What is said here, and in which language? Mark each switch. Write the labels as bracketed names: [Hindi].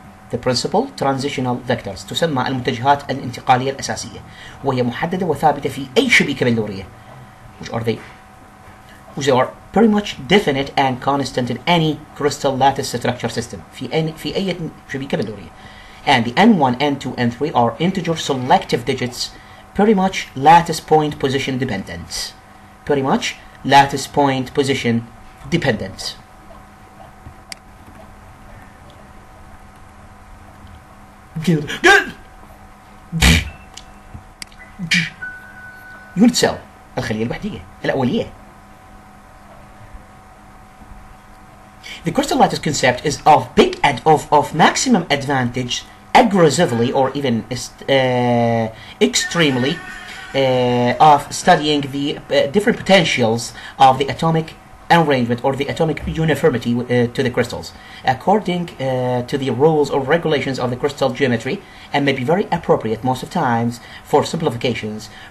[English] The principal transitional vectors [Arabic] تسمى المتجهات الانتقالية الأساسية، وهي محددة وثابتة في أي شبيكة بلورية. [English] Which are pretty much definite and constant in any crystal lattice structure system. [Arabic] في أي شبيكة بلورية. [English] And the N1, N2, N3 are integer selective digits, pretty much lattice point position dependent. Pretty much lattice point position dependent. Good. [Arabic] Unit cell الخلية الوحدية الأولية [English] The crystal lattice concept is of maximum advantage aggressively or even extremely of studying the different potentials of the atomic arrangement or the atomic uniformity to the crystals according to the rules or regulations of the crystal geometry, and may be very appropriate most of times for simplifications